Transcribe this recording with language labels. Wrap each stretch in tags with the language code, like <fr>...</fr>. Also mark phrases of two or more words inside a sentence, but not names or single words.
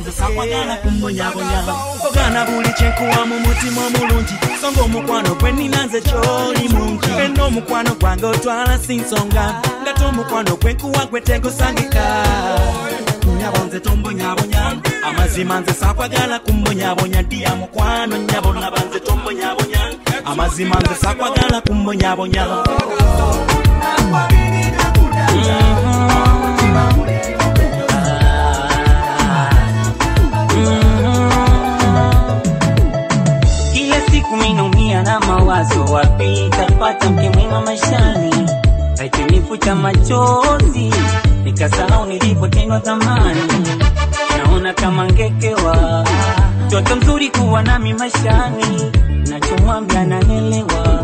<lg>nze sakwagala kumbonyabonya ogana buli kyenkuwa mu mutima omulungi songa omukwano gwe nnina nze kyoli mungi eno omukwano gwange otwala si nsonga ngate omukwano gwe nkuwa gwe tegusangika nnyabo nze tombonyabonya amazima nze sakwagala kumbonyabonya ddi amukwano nnyabo laba nze tombonyabonya amazima nze sakwagala kumbonyabonya</lg> <sw>kila siku minaumia na mawazo wapi tapata mke mwema maishani haikinifuta machozi nikasahau nilipotendwa zamani naona kama ngekewa mtoto mzuri kuwa nami maishani nachomwambia naelewa</sw>